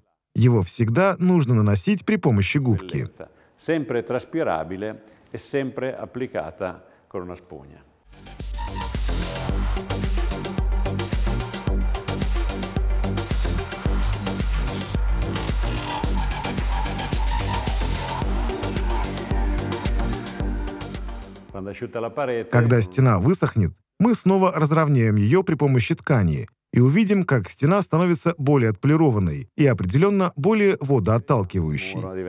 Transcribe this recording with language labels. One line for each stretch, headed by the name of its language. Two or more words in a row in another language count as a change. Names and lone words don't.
Russian: Его всегда нужно наносить при помощи губки.
Italian: Sempre traspirabile e sempre applicata con una spugna.
Russian: Когда стена высохнет, мы снова разровняем ее при помощи ткани и увидим, как стена становится более отполированной и определенно более водоотталкивающей.